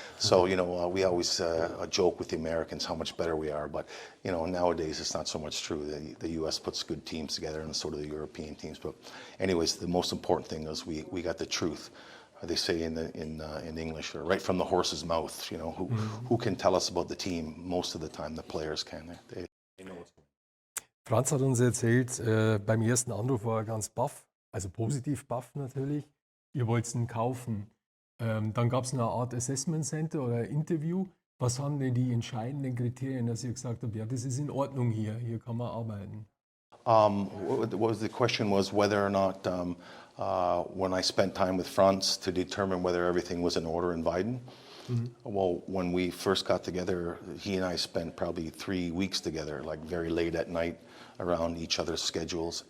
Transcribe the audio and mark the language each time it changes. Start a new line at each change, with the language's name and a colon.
English: So, we always joke with the Americans how much better we are. But, nowadays it's not so much true. The U.S. puts good teams together and so do the European teams. But anyways, the most important thing is we got the truth. They say in English, right from the horse's mouth, who can tell us about the team? Most of the time the players can. They know what's going on.
German: Franz hat uns erzählt, beim ersten Anruf war er ganz baff, also positiv baff natürlich. Ihr wollt ihn kaufen. Dann gab es eine Art Assessment Center oder Interview. Was waren denn die entscheidenden Kriterien, dass ihr gesagt habt, ja, das ist in Ordnung hier kann man arbeiten?
English: The question was whether or not when I spent time with Franz to determine whether everything was in order in Weiden. Well, when we first got together, he and I spent probably 3 weeks together, like very late at night around each other's schedules.